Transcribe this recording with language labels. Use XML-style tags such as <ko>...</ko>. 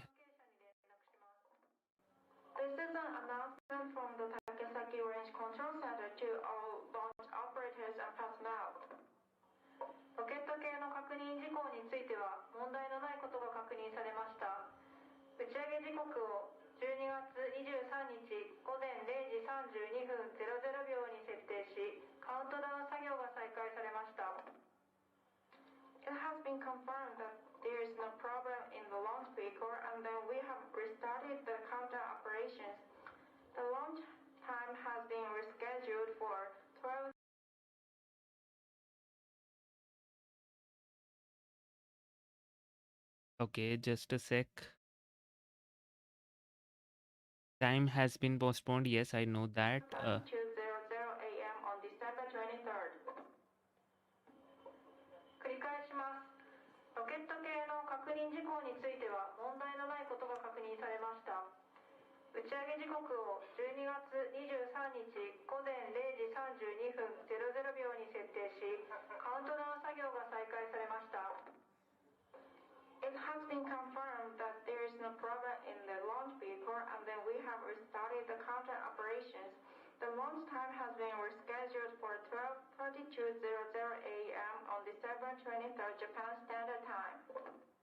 <en>This is an announcement from the Tanegashima Range Control Center to all launch operators and personnel.</en> <ja>ロケット系の確認事項については問題のないことが確認されました。打ち上げ時刻を12月23日午前0時32分00秒に設定し、カウントダウン作業が再開されました。</ja> <en>It has been confirmed that there is no problem in the launch vehicle and that we have restarted the countdown operations. The launch time has been rescheduled for 12. okay, just a sec. Time has been postponed. Yes, I know that. 3200 a.m. on December 23rd.</en> <ja>繰り返します。ロケット系の確認事項については問題のないことが確認されました。打ち上げ時刻を12月23日午前0時32分00秒に設定し、カウントダウン作業が再開されました。</ja> <en>It has been confirmed that there is no problem in the launch vehicle and that we have restarted the countdown operations. The launch time has been rescheduled for 12:32:00 a.m. on December 23rd, Japan Standard Time.</en>